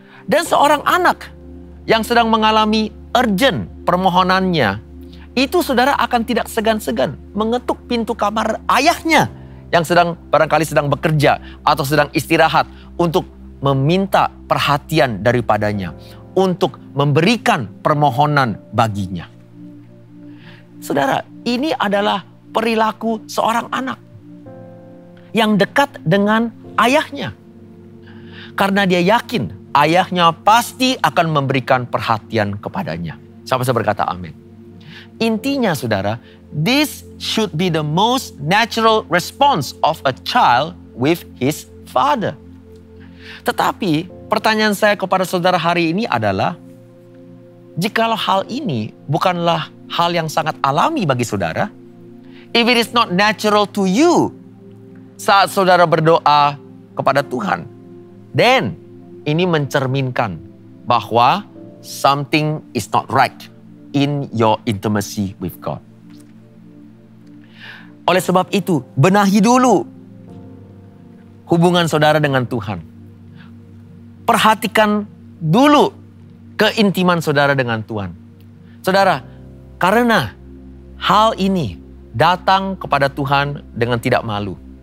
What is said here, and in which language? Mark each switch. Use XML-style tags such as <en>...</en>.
<id>Dan seorang anak yang sedang mengalami urgent permohonannya, itu saudara akan tidak segan-segan mengetuk pintu kamar ayahnya yang barangkali sedang bekerja atau sedang istirahat untuk meminta perhatian daripadanya, untuk memberikan permohonan baginya. Saudara, ini adalah perilaku seorang anak yang dekat dengan ayahnya. Karena dia yakin ayahnya pasti akan memberikan perhatian kepadanya. Siapa yang berkata amin? Intinya saudara,</id> <en>this should be the most natural response of a child with his father.</en> <id>Tetapi pertanyaan saya kepada saudara hari ini adalah, jikalau hal ini bukanlah hal yang sangat alami bagi saudara,</id> <en>if it is not natural to you</en> <id>saat saudara berdoa kepada Tuhan, then ini mencerminkan bahwa</id> <en>something is not right in your intimacy with God.</en> <id>Oleh sebab itu, benahi dulu hubungan saudara dengan Tuhan. Perhatikan dulu keintiman saudara dengan Tuhan. Saudara, karena hal ini datang kepada Tuhan dengan tidak malu.</id>